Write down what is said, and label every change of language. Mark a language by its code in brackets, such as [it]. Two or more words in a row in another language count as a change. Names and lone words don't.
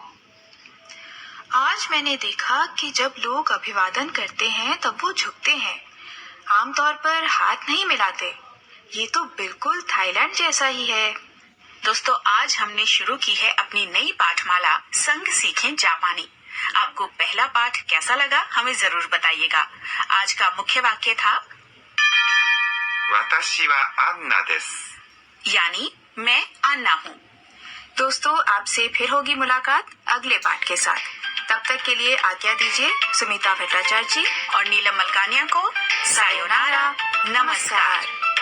[hi] आज मैंने देखा कि जब लोग अभिवादन करते हैं तब वो झुकते हैं, आमतौर पर हाथ नहीं मिलाते। ये तो बिल्कुल थाईलैंड जैसा ही है। दोस्तों, आज हमने शुरू की है अपनी नई पाठमाला संग सीखें जापानी। आपको पहला पाठ कैसा लगा हमें जरूर बताइएगा। आज का मुख्य वाक्य था [ja] 私はアンナです。 [hi] यानी मैं अन्ना हूँ। दोस्तों, आपसे फिर होगी मुलाकात अगले पाठ के साथ। तब तक के लिए आज्ञा दीजिए सुमिता भट्टाचार्य जी और नीलम मलकानिया को। सायोनारा, नमस्कार।